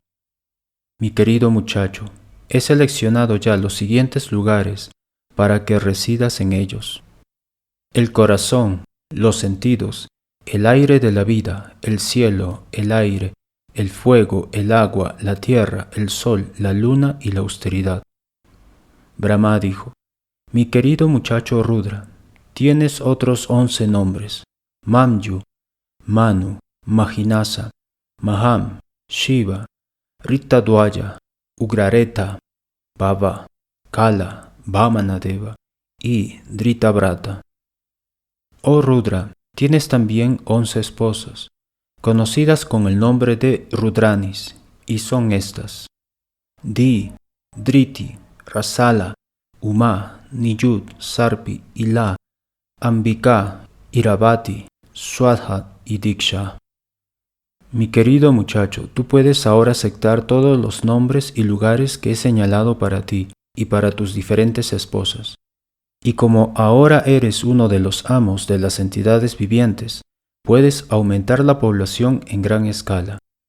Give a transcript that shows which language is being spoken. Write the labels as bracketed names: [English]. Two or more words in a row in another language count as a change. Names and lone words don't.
[Spanish] Mi querido muchacho, he seleccionado ya los siguientes lugares para que residas en ellos: el corazón, los sentidos, el aire de la vida, el cielo, el aire, el fuego, el agua, la tierra, el sol, la luna y la austeridad». Brahma dijo: «Mi querido muchacho Rudra, tienes otros 11 nombres: Mamyu, Manu, Mahinasa, Maham, Shiva, Rittadwaya, Ugrareta, Baba, Kala, Vamanadeva y Dritabrata. Oh Rudra, tienes también 11 esposas, conocidas con el nombre de Rudranis, y son estas: Di, Driti, Rasala, Uma, Niyud, Sarpi, Ila, Ambika, Iravati, Swadha y Diksha. Mi querido muchacho, tú puedes ahora aceptar todos los nombres y lugares que he señalado para ti y para tus diferentes esposas. Y como ahora eres uno de los amos de las entidades vivientes, puedes aumentar la población en gran escala».